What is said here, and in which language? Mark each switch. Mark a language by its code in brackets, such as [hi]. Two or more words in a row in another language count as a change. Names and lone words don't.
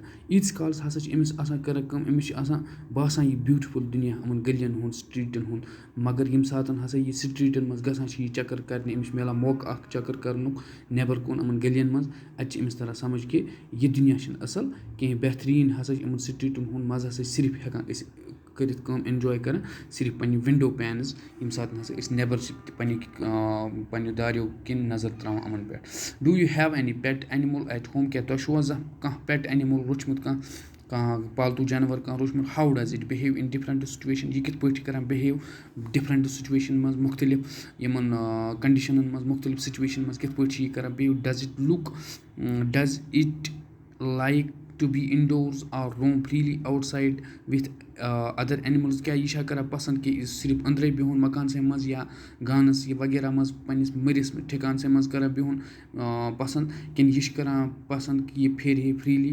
[ks] ییٖتِس کالَس ہسا چھِ أمِس آسان کران کٲم, أمِس چھِ آسان باسان یہِ بیوٗٹِفُل دُنیا یِمن گٔلین ہُنٛد, سِٹریٖٹن ہُنٛد, مگر ییٚمہِ ساتہٕ ہسا یہِ سِٹریٖٹن منٛز گژھان چھِ یہِ چکر کرنہِ, أمِس چھُ مِلان موقعہٕ اکھ چکر کرنُک نیبر کُن یِمن گٔلین منٛز, اَتہِ چھِ أمِس تران سَمجھ کہِ یہِ دُنیا چھُنہٕ اَصٕل کِہیٖنۍ. بہتریٖن ہسا چھِ یِمن سِٹریٖٹن ہُنٛد مَزٕ ہسا چھِ صرف ہٮ۪کان أسۍ کٔرِتھ کٲم, اٮ۪نجاے کران صرف پنٕنہِ [en] window panes, [ks] ییٚمہِ ساتہٕ ہسا أسۍ نیبر چھِ پنٕنہِ داریو کِنۍ نظر تراوان یِمن پٮ۪ٹھ. [en] Do you have any pet animal at home. [ks] کیٛاہ تۄہہِ چھُوا زانٛہہ کانٛہہ [en] pet animal [ks] روٚچھمُت, کانٛہہ پالتوٗ جانور کانٛہہ روٚچھمُت. [en] How does it behave in different situation. [ks] یہِ کِتھ پٲٹھۍ چھِ کران [en] behave different situation [ks] منٛز, مُختٔلِف یِمن کنڈِشنن منٛز, مُختٔلِف سُچویشن منٛز کِتھ پٲٹھۍ چھِ یہِ کران بِہیو. [en] Does it like to be indoors or roam freely outside with other animals. [ks] کیٛاہ یہِ چھا کران پسنٛد کہِ صرف أنٛدرَے بِہُن مکانسٕے منٛز یا گانَس یہِ وغیرہ منٛز پنٕنِس مٔرِس ٹھِکانسٕے منٛز کران بِہُن پسنٛد, کِنہٕ یہِ چھُ کران پسنٛد کہِ یہِ پھیرِ ہے فرٛیٖلی.